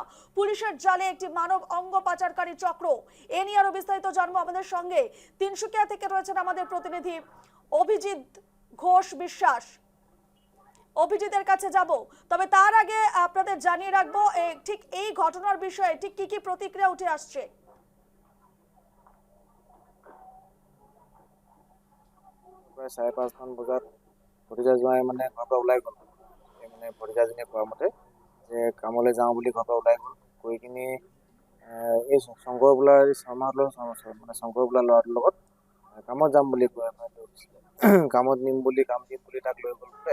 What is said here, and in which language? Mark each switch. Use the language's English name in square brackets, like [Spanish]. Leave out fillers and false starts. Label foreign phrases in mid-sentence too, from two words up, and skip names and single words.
[Bangla] পুলিশের জালে একটি মানব অঙ্গ পাচারকারী চক্র। এ নিয়ে আরো বিস্তারিত জানবো আমাদের সঙ্গে তিনসুকিয়া থেকে রয়েছেন আমাদের প্রতিনিধি অভিজিৎ ঘোষ বিশ্বাস। অভিজিতের কাছে যাব, তবে তার আগে আপনাদের জানিয়ে রাখবো ঠিক এই ঘটনার বিষয়ে ঠিক কি কি প্রতিক্রিয়া উঠে আসছে। [Assamese] প্ৰায় 5:30 বজাত ভতিজা জোঁৱাই মানে ঘৰৰ পৰা ওলাই গ'ল। মানে ভতিজাজনীয়ে কোৱা মতে যে কামলৈ যাওঁ বুলি ঘৰৰ পৰা ওলাই গ'ল। গৈ কিনি এই শংকৰ বোলাৰ মানে শংকৰ বোলা ল'ৰাটোৰ লগত কামত যাম বুলি কৈ কামত নিম বুলি তাক লৈ গ'ল বোলে।